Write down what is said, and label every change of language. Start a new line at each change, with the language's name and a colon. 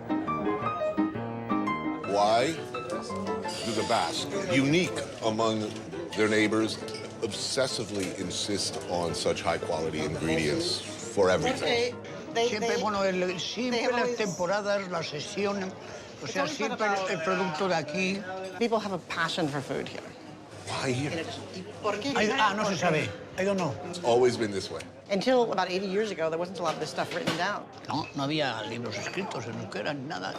English: Why do the Basque, unique among their neighbors, obsessively insist on such high-quality ingredients for everything?
Spanish: Siempre las temporadas, las sesiones, o sea, siempre el producto de aquí.
English: People have a passion for food here. Why here?
Spanish: No se sabe.
English: I don't know. It's always been this way. Until about 80 years ago, there wasn't a lot of this stuff written down.
Spanish: No había libros escritos en euskera ni nada.